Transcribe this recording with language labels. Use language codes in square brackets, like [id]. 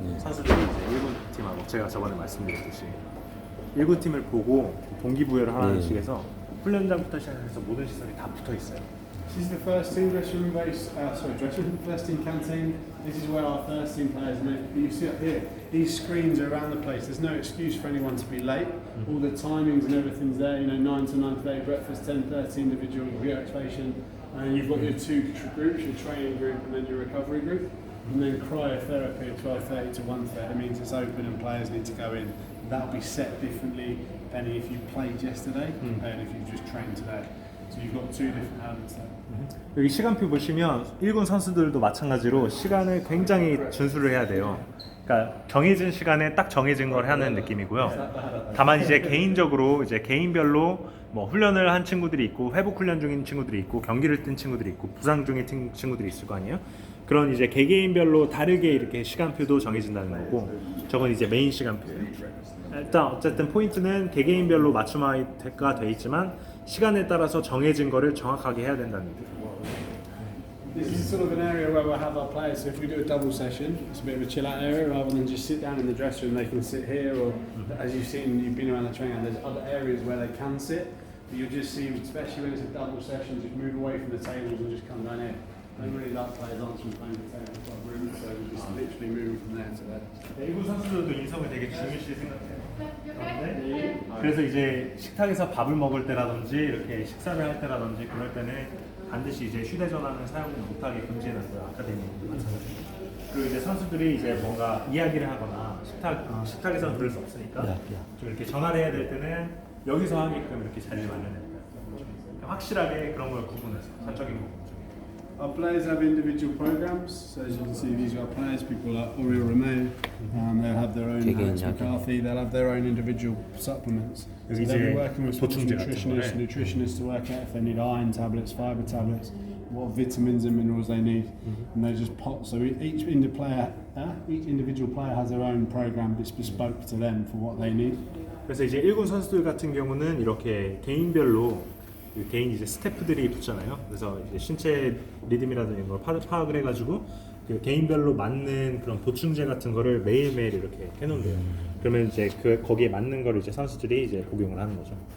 [ko] 선수들이 이제 1군 팀하고 제가 저번에 말씀드렸듯이 1군 팀을 보고 동기부여를 하는 식에서 훈련장부터 시작해서 모든 시설이 다 붙어 있어요. [en] This is the first team dressing room first team canteen. This is where our first team players live. You see up here, these screens are around the place. There's no excuse for anyone to be late. All the timings and everything's there. 9 to 9:30 breakfast, 10:30 individual reactivation, and you've got your 2 groups, your training group and then your recovery group, and then cryotherapy at 12:30 to 1:30. It means it's open and players need to go in. That'll be set differently depending if you played yesterday and if you've just trained today. So you've got two different elements there. [ko] 여기 시간표 보시면 1군 선수들도 마찬가지로 시간을 굉장히 준수를 해야 돼요. 그러니까 정해진 시간에 딱 정해진 걸 하는 느낌이고요. 다만 이제 개인적으로 이제 개인별로 뭐 훈련을 한 친구들이 있고 회복 훈련 중인 친구들이 있고 경기를 뛴 친구들이 있고 부상 중인 친구들이 있을 거 아니에요. 그런 이제 개개인별로 다르게 이렇게 시간표도 정해진다는 거고, 저건 이제 메인 시간표예요. 일단 어쨌든 포인트는 개개인별로 맞춤화가 돼 있지만 시간에 따라서 정해진 거를 정확하게 해야 된다는 얘기예요. [en] This is sort of an area where we'll have our players. So if we do a double session, it's a bit of a chill out area rather than just sit down in the dressing room. They can sit here, or as you've seen, you've been around the training. There's other areas where they can sit. But you'll just see, especially when it's a double session, just move away from the tables and just come down here. I don't really like players answering playing the table. We've got room, so we're just literally moving from there to there. [ko] 일부 선수들도 인성을 되게 중요시 생각해요. 그래서 이제 식탁에서 밥을 먹을 때라든지 이렇게 식사를 할 때라든지 그럴 때는 반드시 이제 휴대전화는 사용을 못하게 금지해놨어요. 아카데미도 마찬가지로. 그리고 이제 선수들이 이제 뭔가 이야기를 하거나 식탁에서는 그럴 수 없으니까 좀 이렇게 전화를 해야 될 때는 여기서 하게끔 이렇게 자리를 마련해요. 확실하게 그런 걸 구분해서 사적인 부분. [en] Our players have individual programs. So as you can see, these are our players. People like Oriel Romeo. They'll have their own. Alex McCarthy. They'll have their own individual supplements. So they'll be working with nutritionists to work out if they need iron tablets, fibre tablets, what vitamins and minerals they need, and they just pop. So each individual player has their own program that's bespoke to them for what they need. [ko] 그래서 이제 1군 선수들 같은 경우는 이렇게 개인별로 개인 이제 스태프들이 붙잖아요. 그래서 이제 신체 리듬이라든지 이런 걸 파악을 해가지고 그 개인별로 맞는 그런 보충제 같은 거를 매일매일 이렇게 해놓는데요. 그러면 이제 거기에 맞는 거를 이제 선수들이 이제 복용을 하는 거죠.